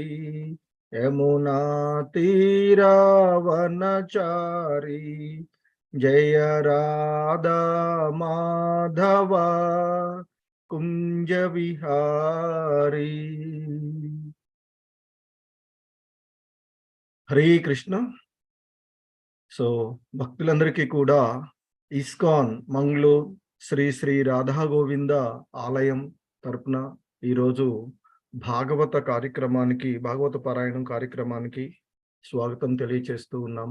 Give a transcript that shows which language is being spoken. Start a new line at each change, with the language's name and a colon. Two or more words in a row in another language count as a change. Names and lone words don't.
Hindi: यमुना तीरावनचारी। जय राधा माधव कुंज विहारी।
Sanskrit: హరే కృష్ణ.
Telugu: సో భక్తులందరికీ కూడా ఇస్కాన్ మంగళూరు శ్రీ శ్రీ రాధా గోవింద ఆలయం తరపున ఈరోజు భాగవత పారాయణం కార్యక్రమానికి స్వాగతం తెలియచేస్తూ ఉన్నాము.